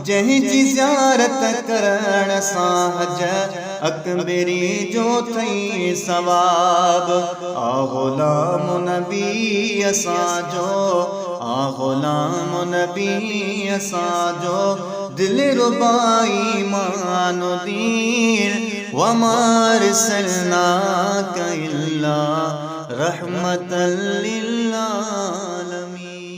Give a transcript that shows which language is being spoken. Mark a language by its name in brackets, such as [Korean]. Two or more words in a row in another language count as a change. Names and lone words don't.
[Sindhi] जंहिंजी ज़ियारत करण सां हज अकबरी जो थई सवाब। आ ग़ुलाम नबी असांजो, आ ग़ुलाम नबी असांजो, दिल रुबाई ईमानुद्दीन [Arabic] وما أرسلناك إلا رحمة للعالمين.